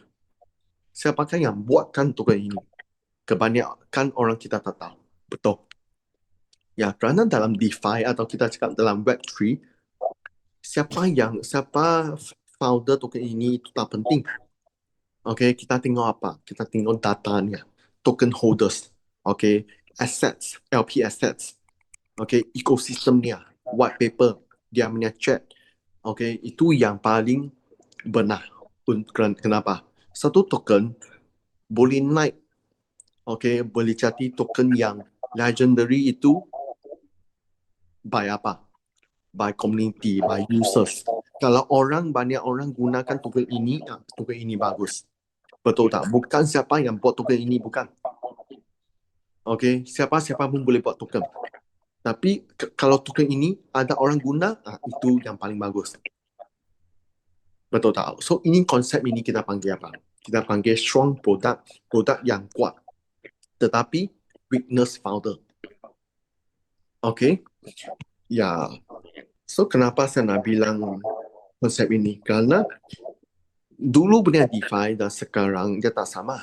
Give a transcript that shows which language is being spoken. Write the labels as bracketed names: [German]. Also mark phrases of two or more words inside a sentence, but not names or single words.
[Malay] Siapakah yang buatkan token ini? Kebanyakan orang kita tak tahu. Betul. Ya, kerana dalam DeFi atau kita cakap dalam Web3, siapa founder token ini itu tak penting. Oke, kita tengok apa? Kita tengok datanya, [English] token holders, oke, assets, LP assets, [Malay] oke, ekosistemnya, [English] white paper, [Malay] dia punya chat, oke, itu yang paling benar. Kenapa? Satu token boleh naik, oke, boleh jadi token yang legendary itu by apa? [English] By community, by users. [Malay] Kalau banyak orang gunakan token ini bagus. Betul tak? Bukan siapa yang buat token ini, bukan. Oke, siapa pun boleh buat token. Tapi kalau token ini ada orang guna, itu yang paling bagus. Betul tak? So ini konsep ini kita panggil apa? Kita panggil strong produk yang kuat. Tetapi [English] weakness founder. [Malay] Oke, ya. So kenapa saya nak bilang konsep ini? Karena dulu punya DeFi dan sekarang dia tak sama.